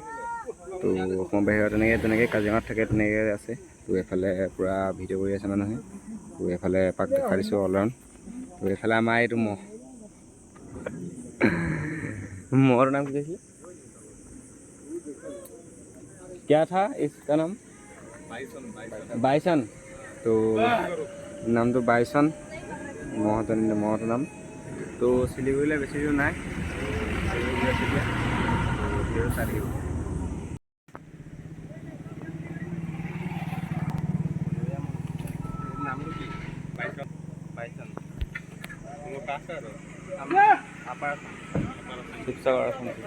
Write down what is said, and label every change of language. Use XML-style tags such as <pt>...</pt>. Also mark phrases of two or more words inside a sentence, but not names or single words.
<as>তো অসমৰ বাহিৰত তেনেকৈ কাজিৰঙাত থাকে তেনেকৈ আছে। তো এইফালে পূৰা ভিডিঅ' কৰি আছে মানুহে। তো এইফালে এপাক দেখা দিছোঁ অলৰাউণ্ড। তো এইফালে আমাৰ এইটো মহৰ নাম কি কৈছিলে?</as> <hi>क्या था इसका नाम? बाइसन। तो नाम तो बाइसन</hi> <as>মহটোৰ নাম। তো শিলিগুৰিলৈ বেছি দূৰ নাই। নামটো কি? বাইচন। শিৱসাগৰ আছে।</as>